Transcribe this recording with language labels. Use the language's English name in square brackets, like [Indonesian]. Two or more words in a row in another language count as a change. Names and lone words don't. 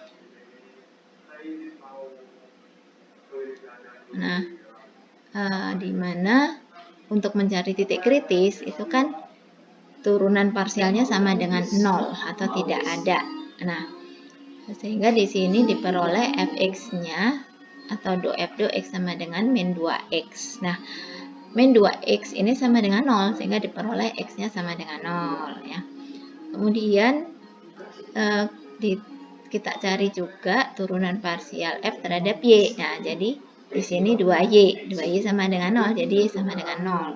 [Indonesian] Nah, di mana untuk mencari titik kritis itu kan turunan parsialnya sama dengan 0 atau tidak ada. Nah, sehingga di sini diperoleh fx-nya atau do f do x sama dengan min 2x. Nah, min 2x ini sama dengan 0 sehingga diperoleh x-nya sama dengan 0 ya. Kemudian kita cari juga turunan parsial f terhadap y. Nah, jadi di sini 2y sama dengan 0, jadi y sama dengan 0.